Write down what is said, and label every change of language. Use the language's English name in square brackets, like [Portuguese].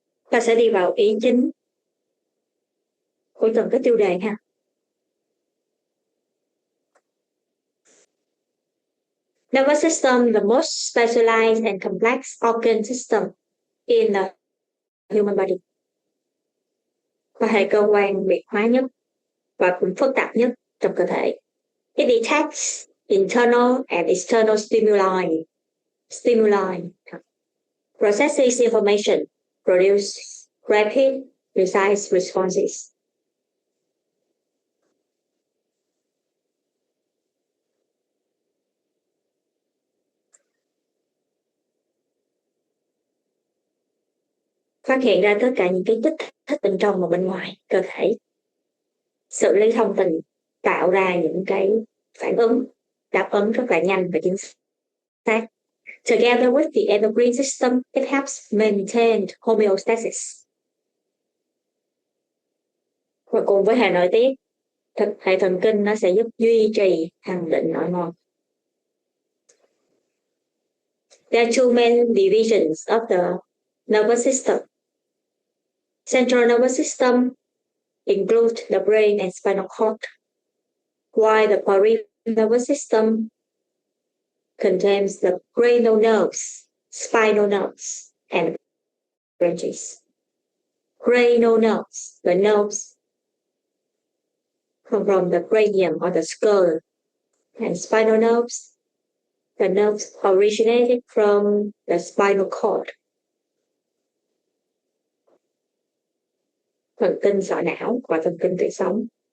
[Vietnamese] Ta sẽ đi vào ý chính của từng cái tiêu đề ha. [English] Nervous system, the most specialized and complex organ system in the human body. [Vietnamese] Và hệ cơ quan biệt hóa nhất và cũng phức tạp nhất trong cơ thể. [English] It detects internal and external stimuli, processes information, produces rapid, precise responses. [Vietnamese] Phát hiện ra tất cả những cái kích thích bên trong và bên ngoài cơ thể. Xử lý thông tin, tạo ra những cái phản ứng, đáp ứng rất là nhanh và chính xác. [English] Together with the endocrine system, it helps maintain homeostasis. [Vietnamese] Và cùng với hệ nội tiết, hệ thần kinh nó sẽ giúp duy trì hằng định nội môn. [English] There are two main divisions of the nervous system. Central nervous system include the brain and spinal cord, while the peripheral nervous system contains the cranial nerves, spinal nerves, and branches. Cranial nerves, the nerves come from the cranium or the skull, and spinal nerves, the nerves originated from the spinal cord. [Vietnamese] Thần kinh sọ não và thần kinh tủy sống.